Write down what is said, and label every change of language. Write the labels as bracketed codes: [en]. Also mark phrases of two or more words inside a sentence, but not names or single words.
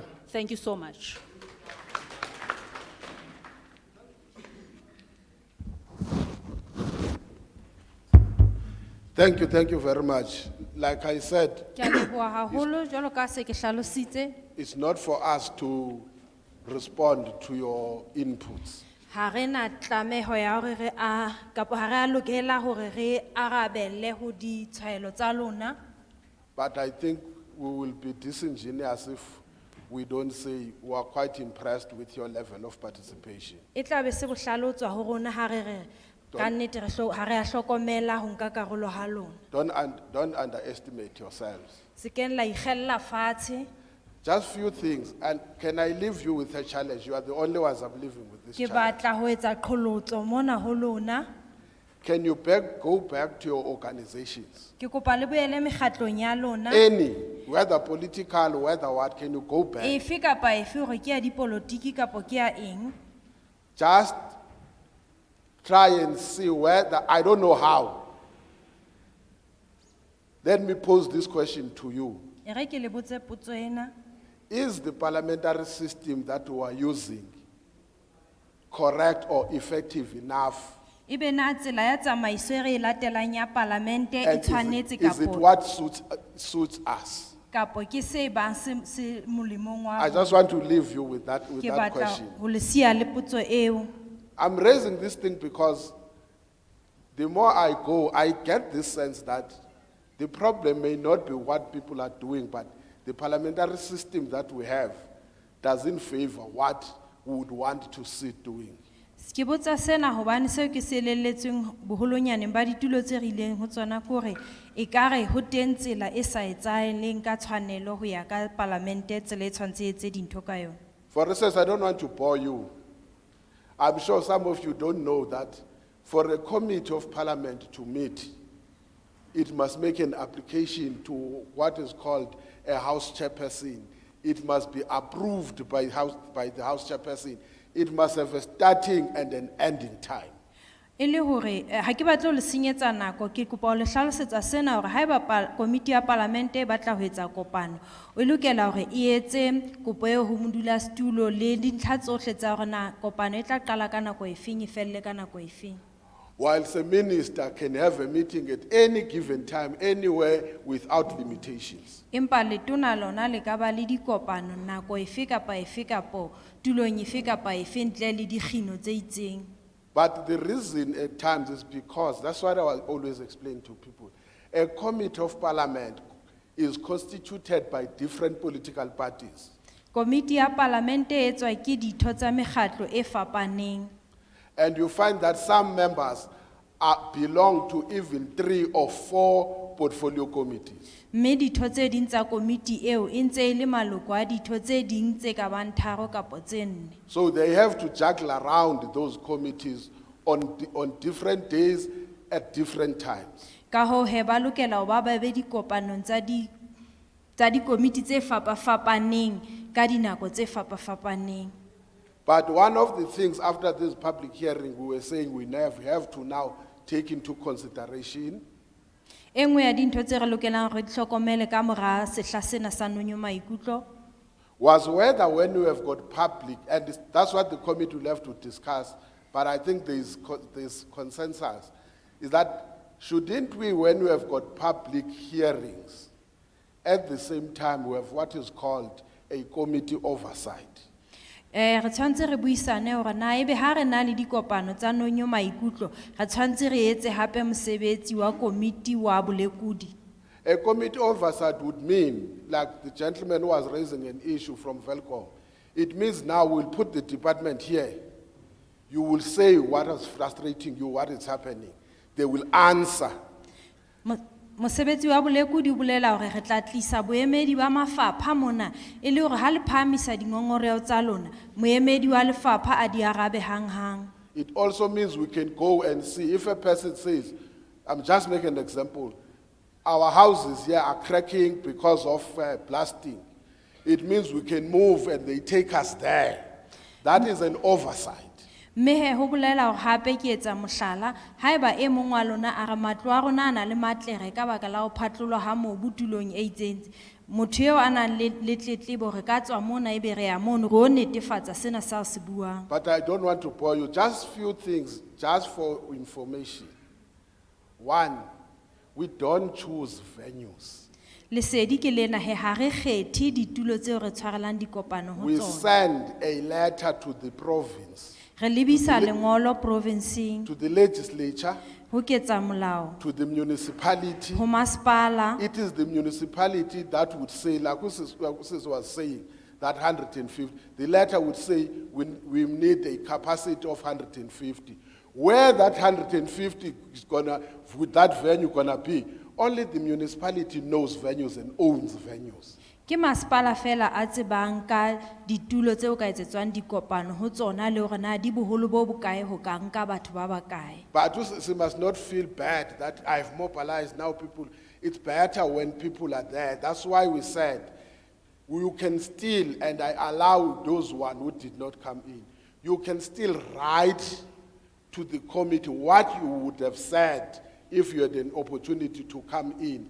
[en] Thank you so much. Thank you very much. Like I said, [st] Ke a leboha haholo, jwalo ka se ke hlalositse. [en] it's not for us to respond to your inputs. [st] Ha re na tlameho ya hore re a kapo ha re a lokela hore re arabelle ho ditshwaelo tsa lona. [en] But I think we will be disingenuous if we don't say we are quite impressed with your level of participation. [st] E tla be se bohlale ho tswa ho rona ha re re ka nnete ha re a hlokomela ho nka karolo ha lona. [en] Don't underestimate yourselves. [st] Se ken la ikgella fatshe. [en] Just few things, and can I leave you with a challenge? You are the only ones I'm leaving with this [st] Ke [en] challenge. [st] batla ho etsa qholotso mona ho lona. [en] Can you go back to your organizations? [st] Ke kopa le boele mekgatlong ya lona. [en] Any, whether political, whether what, can you go back? [st] Efe kapa efe hore ke ya dipolotiki kapa ke ya eng. [en] Just try and see whether, I don't know how. Let me pose this question to you. [st] E re ke le botse potso ena. [en] Is the parliamentary system that we are using correct or effective enough? [st] Ebe na tsela ya tsamaiso e re e latelang ya parlamente e [en] And [st] tshwanetse [en] is it [st] kapo [en] what suits us? [st] kapo ke se bang se molemong wa [en] I just want to leave you with that [st] ke batla [en] question. [st] ho le sia le potso eo. [en] I'm raising this thing because the more I go, I get this sense that the problem may not be what people are doing, but the parliamentary system that we have doesn't favor what we would want to see doing. [st] Ke botsa sena hobane seo ke se elelletsweng boholonyaneng ba ditulo tse rileng ho tsona ke hore ekare ho teng tsela e sa etsahaleng ka tshwanelo ho ya ka parlamente tsela e tshwantse e etse dintho ka yona. [en] For instance, I don't want to bore you. I'm sure some of you don't know that for a committee of parliament to meet, it must make an application to what is called a house chairperson. It must be approved by the house chairperson. It must have a starting and an ending time. [st] E le hore ha ke batle ho le senyetsa nako ke kopa ho le hlalosetsa sena hore haeba komiti ya parlamente e batla ho etsa kopano o lokela hore e etse kopo eo ho modulasetulo le dintlha tsohle tsa hore na kopano e tla qala ka nako efeng e felle ka nako efeng. [en] Whilst a minister can have a meeting at any given time, anywhere, without limitations. [st] Empa letona lona le ka ba le dikopano nako efe kapa efe kapo tulong efe kapa efe ntle le dikgino tse itseng. [en] But the reason at times is because, that's what I will always explain to people, a committee of parliament is constituted by different political parties. [st] Komiti ya parlamente e etswa ke ditho tsa mekgatlo e fapaneng. [en] And you find that some members belong to even 3 or 4 portfolio committees. [st] Mme ditho tse ding tsa komiti eo e ntse e le maloko a ditho tse ding tse ka bang 3 kapa tse 4. [en] So they have to juggle around those committees on different days at different times. [st] Ka ho he ba lokela ho ba be dikopanong tsa dikomiti tse fapafapaneng ka dinako tse fapafapaneng. [en] But one of the things after this public hearing, we were saying we have to now take into consideration [st] Engwe ya dintho tse re lokelang re di hlokomele ka mora sehla sena sa nonyo maikutlo [en] was whether when we have got public, and that's what the committee will have to discuss, but I think there's consensus, is that shouldn't we, when we have got public hearings, at the same time we have what is called a committee oversight. [st] re tshwantse re buisane hore na ebe ha re na le dikopano tsa nonyo maikutlo re tshwantse re etse hape mosebetsi wa komiti wa bolekudi. [en] A committee oversight would mean, like the gentleman who was raising an issue from Velcom, it means now we'll put the department here. You will say what is frustrating you, what is happening. They will answer. [st] Mosebetsi wa bolekudi o bolela hore re tla tlisa boemedi ba mafapha mona e le hore ha le phamisa dingongoreo tsa lona moemedi wa lefapha a di arabe hanghang. [en] It also means we can go and see if a person says, I'm just making an example, our houses here are cracking because of blasting. It means we can move and they take us there. That is an oversight. [st] Mehe ho bolela hore hape ke etsa mohlala haeba e mong wa lona a re matlo a rona a na le matlere ka baka la ho phatlolwa ha mobu tulong e itseng motho eo a nang le tletlebo re ka tswa mona ebe re ya mono re o netefatsa sena sa se buang. [en] But I don't want to bore you, just few things just for information. One, we don't choose venues. [st] Lesedi ke lena he ha re kgethe ditulo tseo re tshwarelang dikopano ho [en] We [st] tsona. [en] send a letter to the province. [st] Re lebisa lengolo provinceng, [en] to the legislature, [st] ho ketsa molao, [en] to the municipality. [st] ho masepala. [en] It is the municipality that would say, like Usis was saying, that 150. The letter would say we need a capacity of 150. Where that 150 is gonna, with that venue gonna be, only the municipality knows venues and owns venues. [st] Ke masepala fela a tsebang ka ditulo tseo ka etsetswang dikopano ho tsona le hore na di boholo bo bokae ho ka nka batho ba bakae. [en] But we must not feel bad that I've mobilized now people. It's better when people are there. That's why we said you can still, and I allow those one who did not come in, you can still write to the committee what you would have said if you had an opportunity to come in.